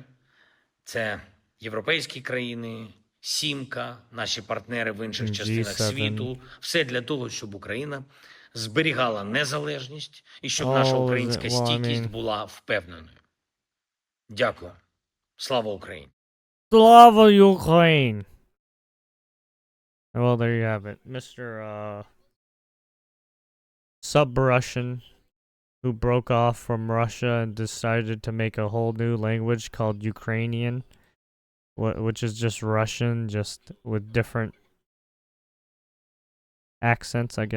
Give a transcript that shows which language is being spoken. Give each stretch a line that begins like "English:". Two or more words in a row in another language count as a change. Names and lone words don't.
Ukrainian: Це європейські країни, Сімка, наші партнери в інших частинах G7. світу. Все для того, щоб Україна зберігала незалежність і щоб наша
English: Oh,
Ukrainian: українська
English: well, I
Ukrainian: стійкість
English: mean-
Ukrainian: була впевненою. Дякую. Слава Україні!
English: Slava Ukraine. Well, there you have it, Mr. Sub-Russian, who broke off from Russia and decided to make a whole new language called Ukrainian, which is just Russian, just with different accents, I guess.